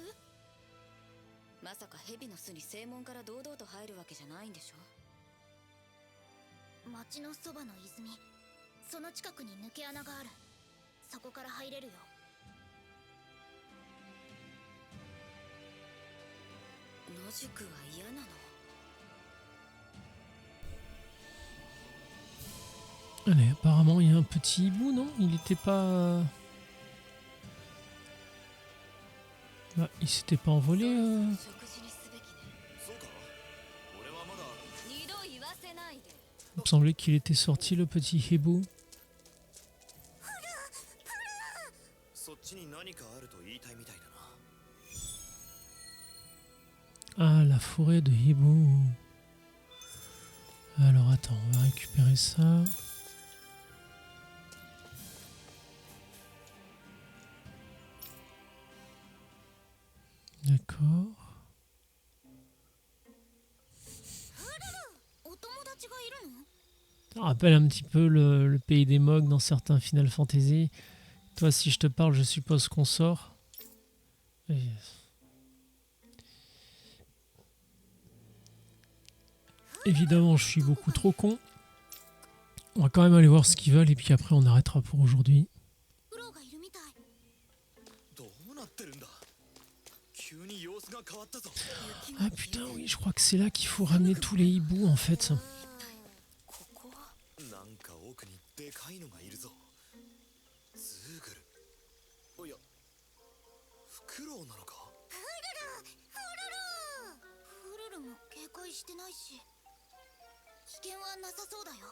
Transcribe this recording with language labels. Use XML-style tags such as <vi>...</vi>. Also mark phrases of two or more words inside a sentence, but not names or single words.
<ja>まさか蛇の巣に正門から堂々と入るわけじゃないんでしょ？町のそばの泉、その近くに抜け穴がある。そこから入れるよ。野宿は嫌なの</ja> <fr>Allez, apparemment il y a un petit hibou, non? Il était pas... Bah, il s'était pas envolé</fr> <ja>食事にすべきね。そうか。俺はまだ。二度言わせないで。</ja> <fr>Il me semblait qu'il était sorti le petit hibou.</fr> <ja>そっちに何かあると言いたいみたいだな。</ja> <fr>Ah, la forêt de hibou. Alors attends, on va récupérer ça. D'accord.</fr> <ja>お友達がいるの？</ja> <fr>Ça rappelle un petit peu le pays des Mogs dans certains Final Fantasy. Toi, si je te parle, je suppose qu'on sort. Et- Évidemment, je suis beaucoup trop con. On va quand même aller voir ce qu'ils veulent et puis après on arrêtera pour aujourd'hui.</fr> <ja>フローがいるみたい。どうなってるんだ。急に様子が変わったぞ。</ja> <fr>Ah putain, oui, je crois que c'est là qu'il faut ramener tous les hiboux en fait.</fr> <ja>ここはなんか奥にでかいのがいるぞ。ズーグル。おや、フクロウなのか。フルルも警戒してないし、危険はなさそうだよ。</ja>